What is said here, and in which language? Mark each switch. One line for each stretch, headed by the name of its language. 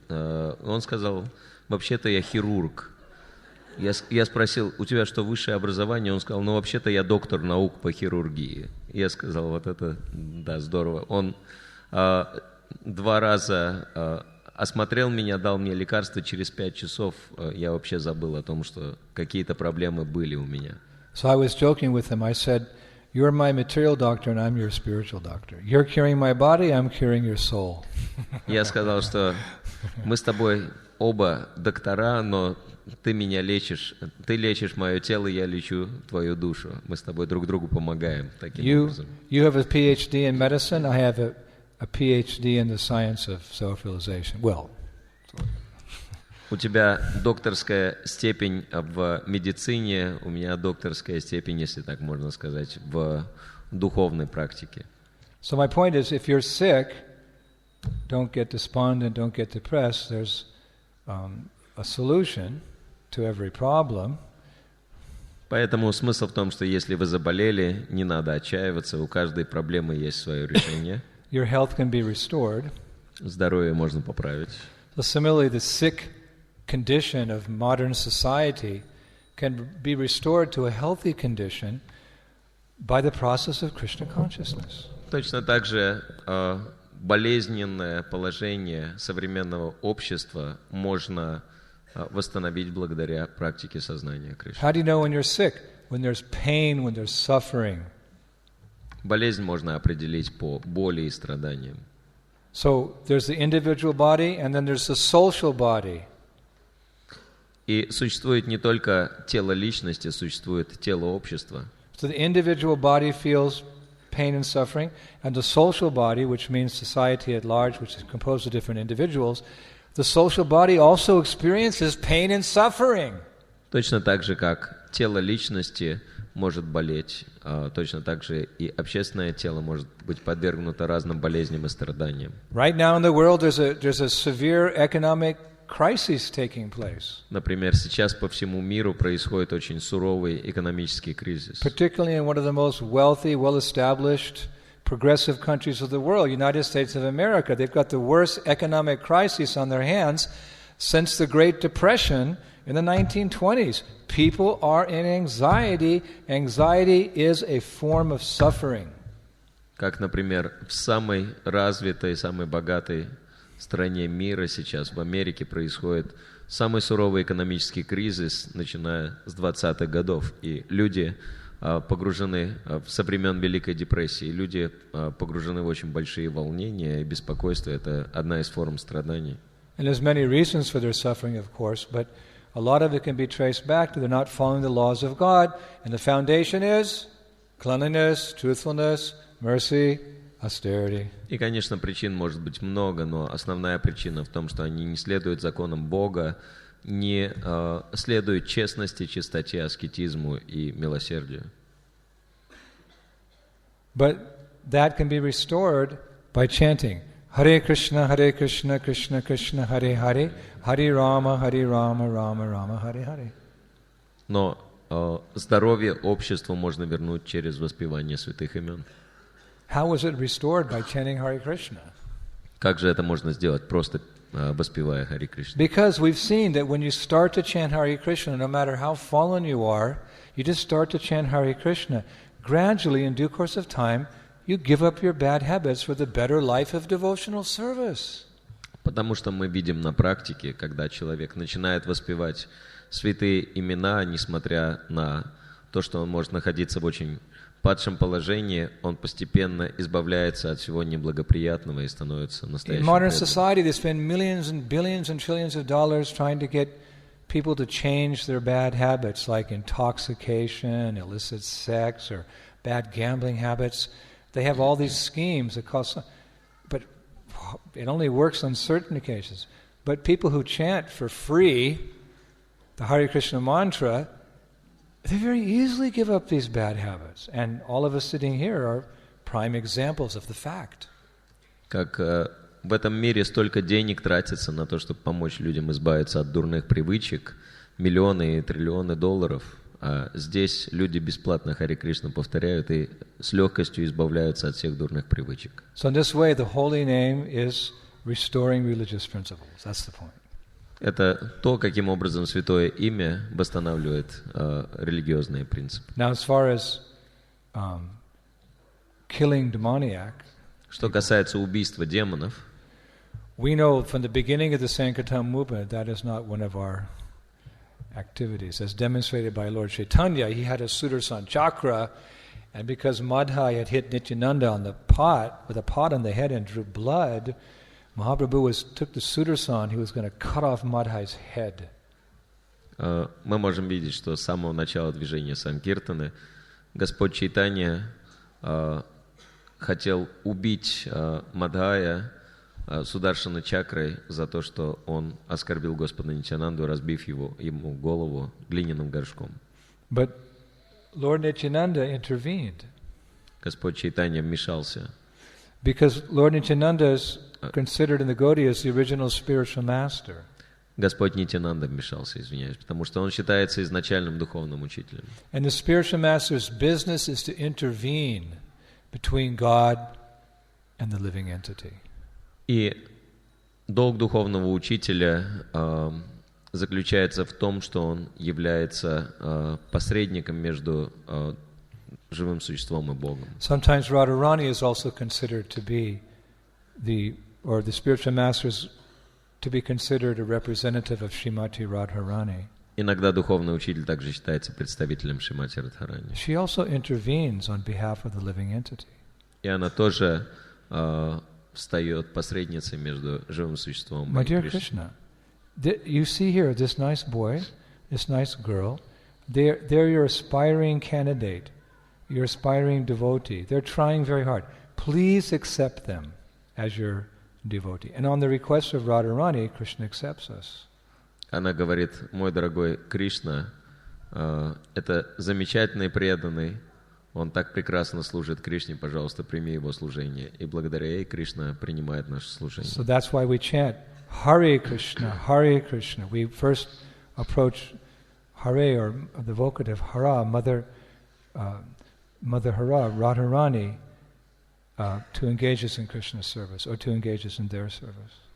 Russian: Он сказал, вообще-то я хирург. Я спросил, у тебя что, высшее образование? Он сказал, ну вообще-то я доктор наук по хирургии. Я сказал, вот это, да, здорово. Он 2 раза осмотрел меня, дал мне лекарства, через 5 часов я вообще забыл о том, что какие-то проблемы были у меня.
English: So I was joking with him. I said, you're my material doctor and I'm your spiritual doctor. You're curing my body, I'm curing your soul.
Russian: Я сказал, что мы с тобой оба доктора, но ты меня лечишь, ты лечишь мое тело, я лечу твою душу. Мы с тобой друг другу помогаем таким образом.
English: You have a PhD in medicine, I have a PhD in the science of self-realization. Well,
Russian: у тебя докторская степень в медицине, у меня докторская степень, если так можно сказать, в духовной практике.
English: So my point is, if you're sick, don't get despondent, don't get depressed. There's a solution to every problem.
Russian: Поэтому смысл в том, что если вы заболели, не надо отчаиваться, у каждой проблемы есть свое решение.
English: Your health can be restored.
Russian: Здоровье можно поправить.
English: So similarly, the sick condition of modern society can be restored to a healthy condition by the process of Krishna consciousness.
Russian: Точно так же болезненное положение современного общества можно восстановить благодаря практике сознания Кришны.
English: How do you know when you're sick? When there's pain, when there's suffering.
Russian: Болезнь можно определить по боли и страданиям.
English: So there's the individual body and then there's the social body.
Russian: И существует не только тело личности, существует тело общества.
English: So the individual body feels pain and suffering, and the social body, which means society at large, which is composed of different individuals, the social body also experiences pain and suffering.
Russian: Точно так же, как тело личности может болеть, точно так же и общественное тело может быть подвергнуто разным болезням и страданиям.
English: Right now in the world there's a severe economic crisis taking place.
Russian: Например, сейчас по всему миру происходит очень суровый экономический кризис.
English: Particularly in one of the most wealthy, well-established, progressive countries of the world, United States of America. They've got the worst economic crisis on their hands since the Great Depression in the 1920s. People are in anxiety. Anxiety is a form of suffering.
Russian: Как, например, в самой развитой, самой богатой стране мира сейчас, в Америке, происходит самый суровый экономический кризис, начиная с 20-х годов. И люди погружены со времен Великой депрессии, люди погружены в очень большие волнения и беспокойство. Это одна из форм страданий.
English: And there's many reasons for their suffering, of course, but a lot of it can be traced back to they're not following the laws of God. And the foundation is cleanliness, truthfulness, mercy, austerity.
Russian: И, конечно, причин может быть много, но основная причина в том, что они не следуют законам Бога, не следуют честности, чистоте, аскетизму и милосердию.
English: But that can be restored by chanting Hare Krishna, Krishna Krishna, Hare Hare, Hare Rama, Rama Rama, Hare Hare.
Russian: Но здоровье обществу можно вернуть через воспевание святых имен.
English: How was it restored by chanting Hare Krishna?
Russian: Как же это можно сделать? Просто воспевая Харе Кришна.
English: Because we've seen that when you start to chant Hare Krishna, no matter how fallen you are, you just start to chant Hare Krishna. Gradually, in due course of time, you give up your bad habits for the better life of devotional service.
Russian: Потому что мы видим на практике, когда человек начинает воспевать святые имена, несмотря на то, что он может находиться в очень падшем положении, он постепенно избавляется от всего неблагоприятного и становится настоящим
English: In modern
Russian: преданным.
English: society, they spend millions and billions and trillions of dollars trying to get people to change their bad habits, like intoxication, illicit sex, or bad gambling habits. They have all these schemes that cost, but it only works on certain occasions. But people who chant for free the Hare Krishna mantra, they very easily give up these bad habits. And all of us sitting here are prime examples of the fact.
Russian: Как в этом мире столько денег тратится на то, чтобы помочь людям избавиться от дурных привычек, миллионы и триллионы долларов, а здесь люди бесплатно Харе Кришна повторяют и с легкостью избавляются от всех дурных привычек.
English: So in this way, the holy name is restoring religious principles. That's the point.
Russian: Это то, каким образом святое имя восстанавливает религиозные принципы.
English: Now, as far as killing demoniac,
Russian: Что касается убийства демонов,
English: we know from the beginning of the Sankirtan movement that is not one of our activities. As demonstrated by Lord Chaitanya, he had a Sudarshan chakra, and because Madhai had hit Nityananda on the pot, with a pot on the head and drew blood, Mahaprabhu took the Sudarshan, he was going to cut off Madhai's head.
Russian: мы можем видеть, что с самого начала движения Санкиртаны Господь Чайтанья хотел убить Мадхая Сударшана чакрой за то, что он оскорбил Господа Нитьянанду, разбив ему голову глиняным горшком.
English: But Lord Nityananda intervened.
Russian: Господь Чайтанья вмешался.
English: Because Lord Nityananda is considered in the Gaudiya as the original spiritual master.
Russian: Господь Нитьянанда вмешался, извиняюсь, потому что он считается изначальным духовным учителем.
English: And the spiritual master's business is to intervene between God and the living entity.
Russian: И долг духовного учителя заключается в том, что он является посредником между живым существом и Богом.
English: Sometimes Radharani is also considered to be the spiritual master is to be considered a representative of Shrimati Radharani.
Russian: Иногда духовный учитель также считается представителем Шримати Радхарани.
English: She also intervenes on behalf of the living entity.
Russian: И она тоже встает посредницей между живым существом
English: My
Russian: и
English: dear
Russian: Кришной.
English: Krishna, you see here this nice boy, this nice girl, they're your aspiring candidate, your aspiring devotee. They're trying very hard. Please accept them as your devotee. And on the request of Radharani, Krishna accepts us.
Russian: Она говорит: мой дорогой Кришна, это замечательный преданный, он так прекрасно служит Кришне, пожалуйста, прими его служение. И благодаря ей Кришна принимает наше служение.
English: So that's why we chant Hare Krishna, Hare Krishna. We first approach Hare, or the vocative Hara, Mother Hara, Radharani, to engage us in Krishna's service, or to engage us in their service.